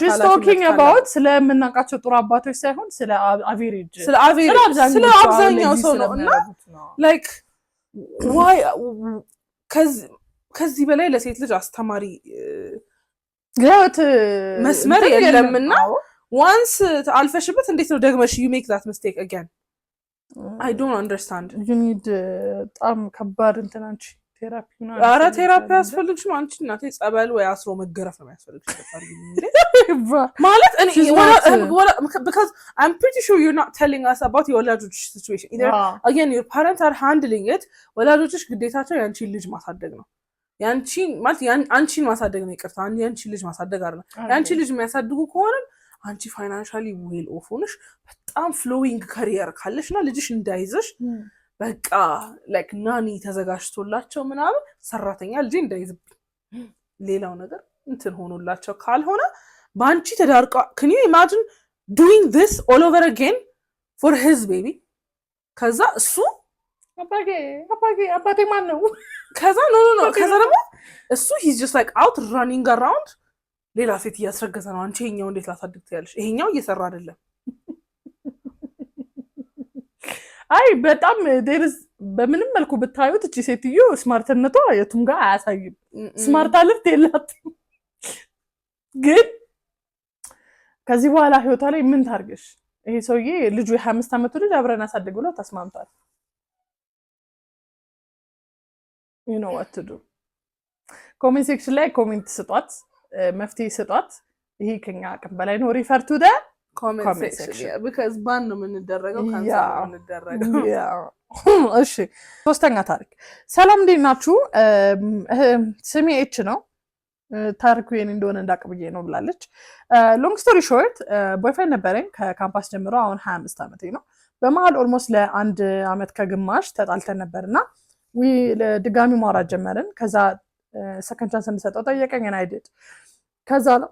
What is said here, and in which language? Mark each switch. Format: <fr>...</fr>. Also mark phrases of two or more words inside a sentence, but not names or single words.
<en>she's talking about</en> <am>ስለምናውቃቸው ጥሩ አባቶች ሳይሆን ስለ አቬሬጅ ስለ አብዛኛው ሰው ነው። እና</am> <en>like why</en> <am>ከዚህ በላይ ለሴት ልጅ አስተማሪ መስመር የለምና ዋንስ አልፈሽበት እንዴት ነው ደግመሽ</am> <en>you make that mistake again? I don't understand. you need</en> <am>በጣም ከባድ እንትን አንቺ ቴራፒ ነው። ኧረ ቴራፒ ያስፈልግሽም አንቺ እናቴ ጸበል ወይ አስሮ መገረፍ ነው ያስፈልግሽ ማለት እኔ</am> <en>because I'm pretty sure you're not telling us about your</en> <am>ወላጆች</am> <en>situation either. Again your parents are handling it.</en> <am>ወላጆችሽ ግዴታቸው ያንቺን ልጅ ማሳደግ ነው። ያንቺን ማለት አንቺን ማሳደግ ነው። ይቅርታ ያንቺን ልጅ ማሳደግ አይደለም። ያንቺን ልጅ የሚያሳድጉ ከሆነ አንቺ</am> <en>financially well off</en> <am>ሆነሽ በጣም</am> <en>flowing career</en> <am>ካለሽና ልጅሽ እንዳይዘሽ በቃ</am> <en>like nanny</en> <am>ተዘጋጅቶላቸው ምናምን ሰራተኛ ልጅ እንዳይዝብኝ ሌላው ነገር እንትን ሆኖላቸው ካልሆነ በአንቺ ተዳርቃ</am> <en>can you imagine doing this all over again for his baby?</en> <am>ከዛ እሱ አባቴ ማን ነው? ከዛ ኖ ከዛ ደግሞ እሱ</am> <en>he's just like out running around</en> <am>ሌላ ሴት እያስረገዘ ነው። አንቺ ይሄኛው እንዴት ላሳድግ ትያለሽ? ይሄኛው እየሰራ አይደለም። አይ በጣም በምንም መልኩ ብታዩት እቺ ሴትዮ ስማርትነቷ የቱም ጋር አያሳይም።</am> <en>smart alert</en> <am>የላትም። ግን ከዚህ በኋላ ህይወቷ ላይ ምን ታርገሽ? ይሄ ሰውዬ ልጁ የ25 ዓመቱ ልጅ አብረን አሳድግ ብሎ ተስማምቷል።</am> <en>you know what to do። comment section</en> <am>ላይ ኮሜንት ስጧት፣ መፍትሄ ስጧት። ይሄ ከኛ አቅም በላይ ነው።</am> <en>refer to the comment section</en> <am>because ባን ነው የምንደረገው ካንሰል ነው የምንደረገው። እሺ ሶስተኛ ታሪክ። ሰላም እንዴት ናችሁ? ስሜ ኤች ነው። ታሪኩ የኔ እንደሆነ እንዳቅብዬ ነው ብላለች።</am> <en>long story short boyfriend</en> <am>ነበረኝ ከካምፓስ ጀምሮ አሁን 25 ዓመቴ ነው። በመሀል ኦልሞስት ለአንድ ዓመት ከግማሽ ተጣልተን ነበርና ድጋሚ ማውራት ጀመርን። ከዛ</am> <en>second chance</en> <am>እንድሰጠው ጠየቀኝ እና አይደድ ከዛ</am>